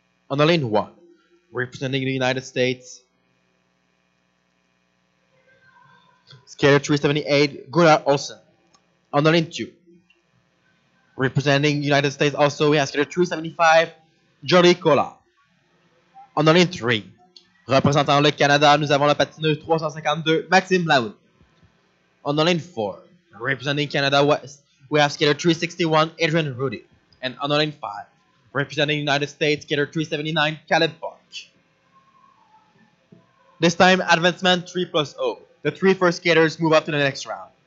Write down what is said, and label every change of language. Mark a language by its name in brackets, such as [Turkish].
[English] On the lane 1, representing the United States, skater 378 Gunnar Olsen. On the lane 2, representing the United States also, we have skater 375 Jolie Cola. On the lane 3, [French] représentant le Canada, nous avons la patineuse 352 Maxime Laoud. [English] On the lane 4, representing Canada West, we have skater 361 Adrian Rudy. And on the lane 5, representing the United States, skater 379 Caleb Park. This time, advancement 3+0. The 3 first skaters move up to the next round.